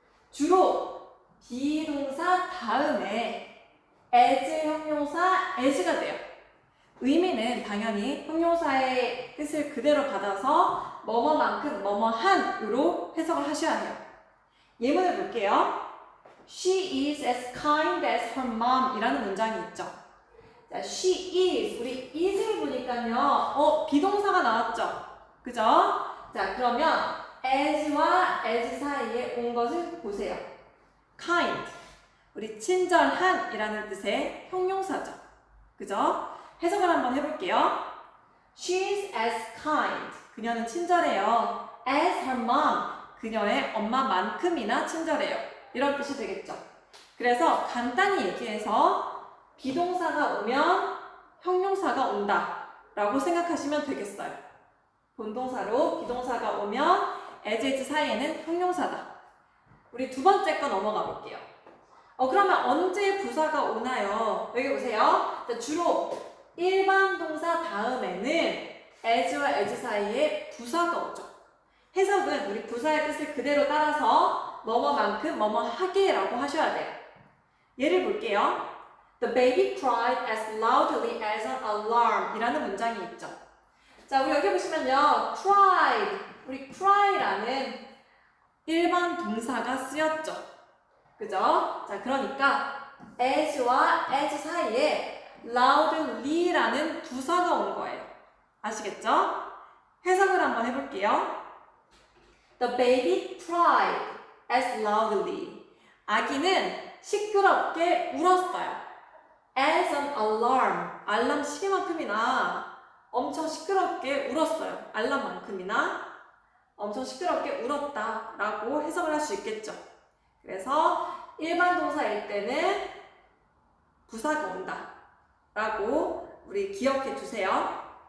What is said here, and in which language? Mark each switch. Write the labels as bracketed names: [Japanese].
[Korean] 주로 비동사 다음에 as 형용사 as가 돼요. 의미는 당연히 형용사의 뜻을 그대로 받아서 뭐뭐만큼 뭐뭐한으로 해석을 하셔야 해요. 예문을 볼게요. [English] She is as kind as her mom [Korean] 이라는 문장이 있죠. 자, [English] she is, [Korean] 우리 is을 보니까요, 비동사가 나왔죠. 그죠? 자, 그러면 as와 as 사이에 온 것을 보세요. kind, 우리 친절한 이라는 뜻의 형용사죠. 그죠? 해석을 한번 해볼게요. [English] She's as kind, [Korean] 그녀는 친절해요. [English] as her mom, [Korean] 그녀의 엄마만큼이나 친절해요. 이런 뜻이 되겠죠. 그래서 간단히 얘기해서 비동사가 오면 형용사가 온다 라고 생각하시면 되겠어요. 본동사로 비동사가 오면 as 사이에는 형용사다. 우리 두 번째 거 넘어가 볼게요. 그러면 언제 부사가 오나요? 여기 보세요. 주로 일반 동사 다음에는 as와 as 사이에 부사가 오죠. 해석은 우리 부사의 뜻을 그대로 따라서 뭐뭐만큼 뭐뭐하게 라고 하셔야 돼요. 예를 볼게요. [English] The baby cried as loudly as an alarm [Korean] 이라는 문장이 있죠. 자, 우리 여기 보시면요. cried, 우리 cry라는 일반 동사가 쓰였죠. 그죠? 자, 그러니까 as와 as 사이에 loudly라는 부사가 온 거예요. 아시겠죠? 해석을 한번 해볼게요. [English] The baby cried as loudly. [Korean] 아기는 시끄럽게 울었어요. [English] As an alarm. [Korean] 알람 시계만큼이나 엄청 시끄럽게 울었어요. 알람만큼이나 엄청 시끄럽게 울었다 라고 해석을 할 수 있겠죠. 그래서 일반 동사일 때는 부사가 온다 라고 우리 기억해 두세요.